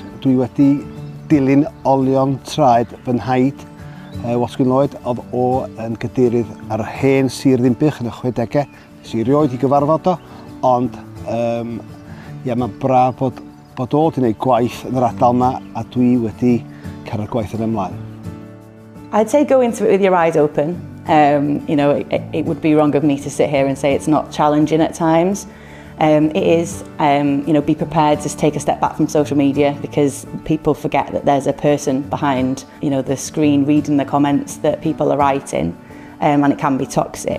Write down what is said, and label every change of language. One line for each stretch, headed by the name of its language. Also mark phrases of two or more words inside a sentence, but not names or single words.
Welsh: Dwi wedi dilyn olion traed fy nhaid Watkin Lloyd, oedd o yn cadeirydd ar yr hen sir Ddinbych yn y 60au. Nes i erioed i gyfarfod o, ond mae'n braf bod o wedi gwneud gwaith yn yr ardal yma a dwi wedi cara'r gwaith yn ymlaen.
English: I'd say go into it with your eyes open. You know, it would be wrong of me to sit here and say it's not challenging at times. It is, you know, be prepared to take a step back from social media because people forget that there's a person behind, you know, the screen reading the comments that people are writing, and it can be toxic.